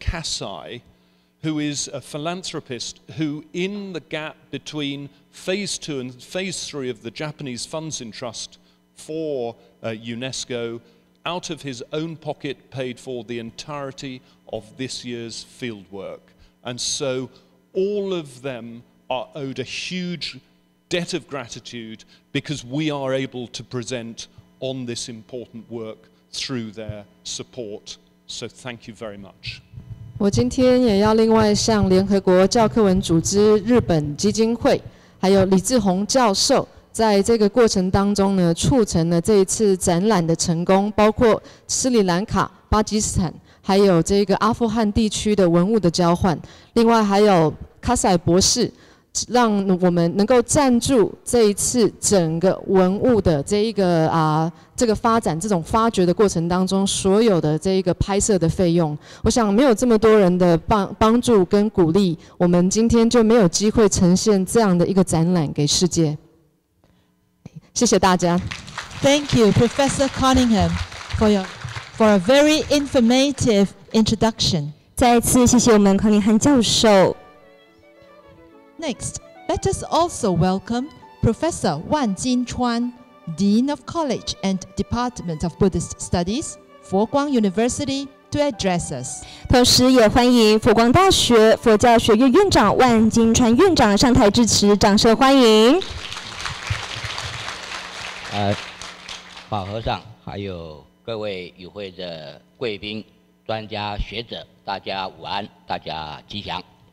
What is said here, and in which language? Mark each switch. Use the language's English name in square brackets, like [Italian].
[English] Kasai, who is a philanthropist who, in the gap between Phase 2 and Phase 3 of the Japanese Funds in Trust for UNESCO, out of his own pocket paid for the entirety of this year's fieldwork. And so all of them are owed a huge debt of gratitude because we are able to present on this important work through their support. So thank you very much. [Chinese] 我今天也要另外向联合国教科文组织日本基金会，还有李志宏教授，在这个过程当中呢，促成了这一次展览的成功，包括斯里兰卡、巴基斯坦，还有这个阿富汗地区的文物的交换。另外还有卡塞博士让我们能够赞助这一次整个文物的这个发展这种发掘的过程当中所有的这一个拍摄的费用。我想没有这么多人的帮助跟鼓励，我们今天就没有机会呈现这样的一个展览给世界。谢谢大家。 [English] Thank you, Professor Cunningham, for a very informative introduction. [Chinese] 再次谢谢我们康宁汉教授。 [English] Next, let us also welcome Professor Wan Jinchuan, Dean of College and Department of Buddhist Studies, Fo-Guang University, to address us. [Chinese] 同时也欢迎佛光大学佛教学院院长万金川院长上台致辞，掌声欢迎。法和尚，还有各位与会的贵宾、专家学者，大家午安，大家吉祥。